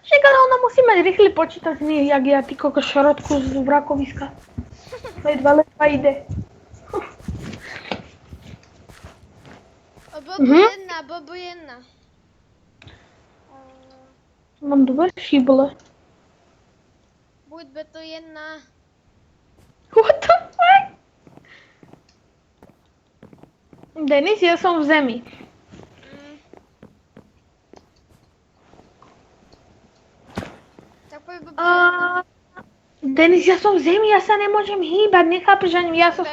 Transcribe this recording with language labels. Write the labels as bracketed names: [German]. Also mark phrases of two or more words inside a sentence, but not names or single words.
[Slovak] Však ale ona musí mať rýchly počítač, nie jak ja, ty koko šorotku z vrakoviska. Ledva ide. Bobo jedna, Bobo jedna. Mám dve šible. Buď by to jedna. [English] What the fuck? [Slovak] Denis, ja som v zemi. Tak poď Bobo jedna. Denis, ja som v zemi, ja sa nemôžem hýbať, nechápeš ani, ja som